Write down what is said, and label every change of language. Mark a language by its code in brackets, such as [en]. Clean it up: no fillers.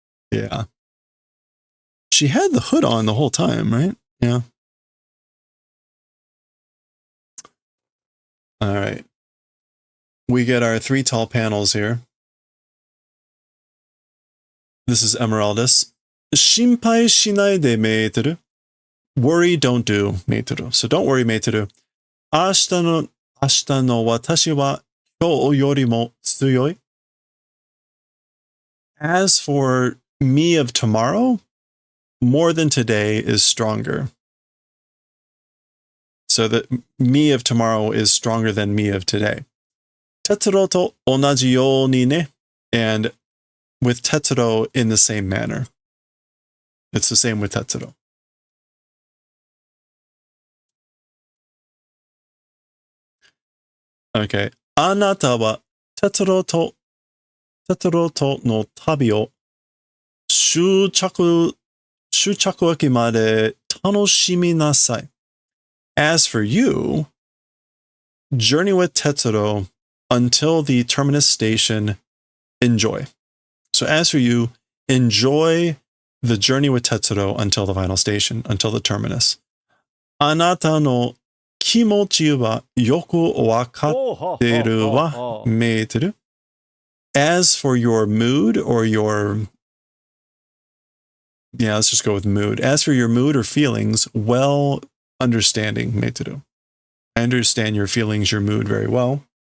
[en] Yeah. She had the hood on the whole time, right? Yeah. All right. We get our 3 tall panels here. This is Emeraldus. [ja] 心配しないでメートル. [en] Worry, don't do, メートル. So don't worry, メートル. [ja] 明日の私は今日よりも強い. [en] As for me of tomorrow, more than today is stronger. So that me of tomorrow is stronger than me of today. [ja] Tetsuro to onaji you ni ne. [en] And with Tetsuro in the same manner. It's the same with Tetsuro. Okay. [ja] あなたはTetsuro toの旅を終着駅まで楽しみなさい. [en] As for you, journey with Tetsuro until the terminus station. Enjoy. So as for you, enjoy the journey with Tetsuro until the final station, until the terminus. [ja] あなたの気持ちはよくわかってるわ、メーテル. [en] As for your mood or your... Yeah, let's just go with mood. As for your mood or feelings, well understanding, meiteru. I understand your feelings, your mood very well.